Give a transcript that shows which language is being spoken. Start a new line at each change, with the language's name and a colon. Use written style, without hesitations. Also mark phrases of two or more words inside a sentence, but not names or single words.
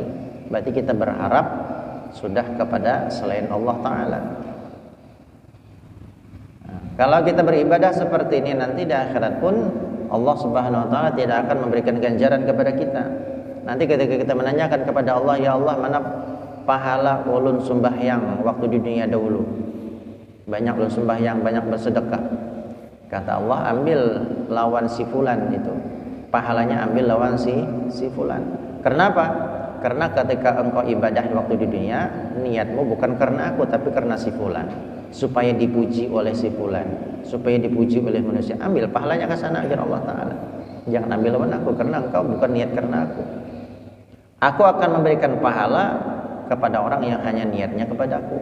Indonesian: Berarti kita berharap sudah kepada selain
Arabic: الله تعالى.
Indonesian: Nah, kalau kita beribadah seperti ini, nanti di akhirat pun
Arabic: الله سبحانه وتعالى
Indonesian: tidak akan memberikan ganjaran kepada kita. Nanti ketika kita menanyakan kepada Allah,
Arabic: يا الله,
Indonesian: mana pahala ulun sembahyang waktu di dunia dahulu? Banyak ulun sembahyang, banyak bersedekah. Kata Allah, ambil lawan si fulan itu. Pahalanya ambil lawan si fulan. Kenapa? Karena ketika engkau ibadah waktu di dunia, niatmu bukan karena aku tapi karena si fulan, supaya dipuji oleh si fulan, supaya dipuji oleh manusia. Ambil pahalanya ke sana ajar
Arabic: الله تعالى.
Indonesian: Jangan ambil lawan aku, karena engkau bukan niat karena aku. Aku akan memberikan pahala kepada orang yang hanya niatnya kepada aku.